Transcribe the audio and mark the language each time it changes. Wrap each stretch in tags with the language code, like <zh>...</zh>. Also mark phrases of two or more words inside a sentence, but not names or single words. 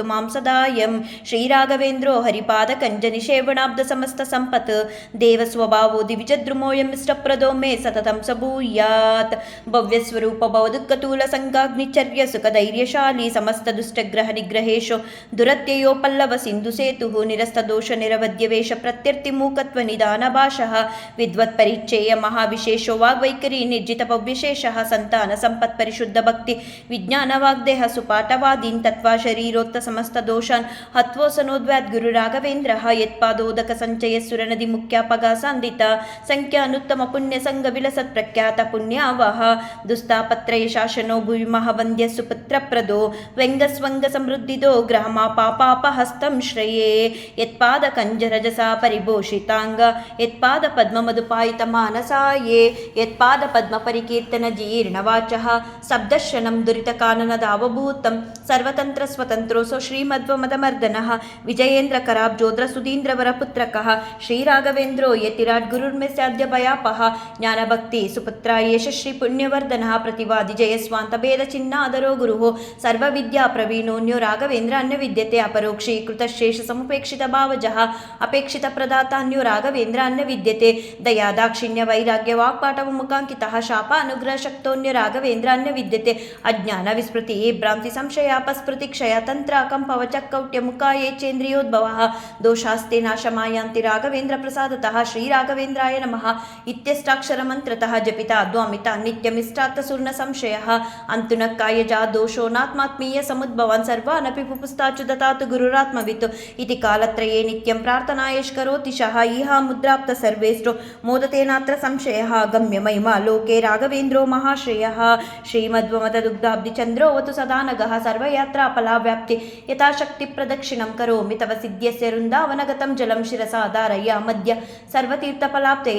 <sa>ಮಾಂಸದಾಯಂ ಶ್ರೀರಾಘವೇಂದ್ರೋ ಹರಿಪಾದ ಕಂಜ ನಿಷೇವಣಾಬ್ಧ ಸಮಸ್ತ ಸಂಪತ್ ದೇವ ಸ್ವಭಾವೋ ದಿವಿಜದ್ರುಮೋಯಂ ಇಷ್ಟಪ್ರದೋ ಮೇ ಸತತಂ ಸಭೂಯಾತ್ ಭವ್ಯ ಸ್ವರೂಪ ಭವದುಃಖತೂಲ ಸಂಗಾಗ್ನಿಚರ್ಯ ಸುಖ ಧೈರ್ಯಶಾಲಿ ಸಮಸ್ತ ದುಷ್ಟಗ್ರಹ ನಿಗ್ರಹೇಶು ದುರತ್ಯಯೋ ಪಲ್ಲವ ಸಿಂಧು ಸೇತು ನಿರಸ್ತ ದೋಷ ನಿರವದ್ಯವೇಶ ಪ್ರತ್ಯರ್ಥಿ ಮೂಕತ್ವ ನಿಧಾನ ಭಾಷಃ ವಿದ್ವತ್ ಪರಿಚ್ಛೇಯ ಮಹಾವಿಶೇಷೋ ವಾಗ್ವೈಖರಿ ನಿರ್ಜಿತ ಪವ್ಯಶೇಷ ಸಂತಾನ ಸಂಪತ್ ಪರಿಶುದ್ಧ ಭಕ್ತಿ ವಿಜ್ಞಾನ ವಾಗ್ದೇಹ ಸುಪಾಠವಾದೀನ್ ತತ್ವ ಶರೀರೋತ್ತ ಸಮಸ್ತ ದೋಷಾನ್ ಹತ್ವೋಸನೋದ್ವ್ಯಾತ್ ಗುರು ರಾಘವೇಂದ್ರ ಯತ್ಪಾದೋದಕ ಸಂಚಯ ಸುರನದಿ ಮುಖ್ಯಾಪಗ ಸಾಂದಿತ ಸಂಖ್ಯಾನುತ್ತಮ ಪುಣ್ಯ ಸಂಘ ವಿಲಸತ್ ಪ್ರಖ್ಯಾತ ಪುಣ್ಯಾವಹ ದುಸ್ತಾಪತ್ರಯ ಶಾಸನೋ ಭುವಿಮಹ ವಂದ್ಯ ಸುಪುತ್ರ ಪ್ರದೋ ವ್ಯಂಗಸ್ವಂಗ ಸಮೃದ್ಧಿದೋ ಗ್ರಹಮ ಪಾಪಾಪಹಸ್ತಂ ಶ್ರೇಯೇ ಯತ್ಪಾದ ಕಂಜರಜಸ ಪರಿಭೂಷಿತಾಂಗ ಯತ್ಪಾದ ಪದ್ಮ ಮಧುಪಾಯಿತ ಮಾನಸಾಯೇ ಯತ್ಪಾದ ಪದ್ಮ ಪರಿಕೀರ್ತನ ಜೀರ್ಣವಾಚಃ ಶಬ್ದಶನಂ ದುರಿತ ಕಾನನದಾವಭೂತಂ ಸರ್ವತಂತ್ರ ಸ್ವತಂತ್ರೋಸೋ ಶ್ರೀಮಧ್ವಮದಮರ್ದನಃ ವಿಜಯೇಂದ್ರ ಕರಾಬ್ಜೋದ್ರ ಸುಧೀಂದ್ರವರ ಪುತ್ರಕಃ ಶ್ರೀರಾಘವೇಂದ್ರೋ ಯತಿರಾಟ್ ಗುರುರ್ಮೆಸ್ಯಾದ್ಯ ಭಯಾಪಹ ಜ್ಞಾನಭಕ್ತಿ ಸುಪುತ್ರ ಯಶಶ್ರೀ ಪುಣ್ಯವರ್ಧನಃ ಪ್ರತಿವಾದಿ ಜಯಸ್ವಾಂತ ಭೇದ ಚಿನ್ನಾದರೋ ಗುರುಃ ಸರ್ವವಿದ್ಯಾ ಪ್ರವೀಣೋನ್ಯೋ ರಾಘವೇಂದ್ರ ಅನ್ಯ ವಿದ್ಯತೆ ಅಪರೋಕ್ಷೀಕೃತ ಶೇಷ ಸಮುಪೇಕ್ಷಿತ ಭಾವಜಃ ಅಪೇಕ್ಷಿತ ಪ್ರದಾತ ಅನ್ಯೋ ರಾಘವೇಂದ್ರ ಅನ್ಯ ವಿದ್ಯತೆ ದಯಾ ದಾಕ್ಷಿಣ್ಯ ವೈರಾಗ್ಯ ವಾಕ್ಪಾಟವ ಮುಖಾಂಕಿತಃ ಶಾಪ ಅನುಗ್ರಹ ಶಕ್ತೋನ್ಯ ರಾಘವೇಂದ್ರ ಅನ್ಯ ವಿದ್ಯತೆ ಅಜ್ಞಾನ ವಿಸ್ಮೃತಿ ಭ್ರಾಂತಿ ಸಂಶಯಾಪಸ್ಮೃತಿ ಕ್ಷಯ ತಂತ್ರಾಕಂ ಪವಚಕ್ಕೌಟ್ಯ ಮುಖಾಯೇ ಚೇಂದ್ರಿಯೋದ್ಭವಃ ದೋಷಾಸ್ತೆ ನಾಶಮಾಯಾಂತಿ ರಾಘವೇಂದ್ರ ಪ್ರಸಾದತಃ ಶ್ರೀರಾಘವೇಂದ್ರಾಯ ನಮಃ ಇತ್ಯಷ್ಟಾಕ್ಷರ ಮಂತ್ರತಃ ಜಪಿತಾ ದ್ವಾಮಿತಾ ನಿತ್ಯಮಿಷ್ಟಾರ್ಥ ಸುರ್ಣ ಸಂಶಯಃ ಅಂತುನ ಕಾಯಜಾ ದೋಷೋ ನಾತ್ಮಾತ್ಮೀಯ ಸಮುದ್ಭವಾನ್ ಸರ್ವಾನಪಿ ಪುಪುಸ್ತಾಚು ದತಾತು ಗುರುರಾತ್ಮವಿತ್ತು ಇತಿ ಕಾಲತ್ರಯೇ ನಿತ್ಯಂ ಪ್ರಾರ್ಥನಾಯಷ್ಕರೋತಿ ಶಃ ಇಹ ಮುದ್ರಾಪ್ತ ಸರ್ವೇಷ್ಟೋ ಮೋದತೇನಾತ್ರ ಸಂಶಯಃ ಗಮ್ಯ ಮಹಿಮಾ ಲೋಕೆ ರಾಘವೇಂದ್ರೋ ಮಹಾಶ್ರೇಯಃ ಶ್ರೀಮದ್ವಮತದುಗ್ಧಾಬ್ಧಿ ಚಂದ್ರೋವತು ಸದಾನಗಃ ಸರ್ವಯಾತ್ರಾ ಫಲಾವ್ಯಾಪ್ತಿ ಯಥಾಶಕ್ತಿ ಪ್ರದಕ್ಷಿಣಂ ಕರೋಮಿ ತವ ಸಿದ್ಧ್ಯಸ್ಯ ವೃಂದಾವನಗತಂ ಜಲಂ ಶಿರಸಾ ಧಾರಯ ಮಧ್ಯ ಸರ್ವತೀರ್ಥಫಲಾಪ್ತಯೇ</sa>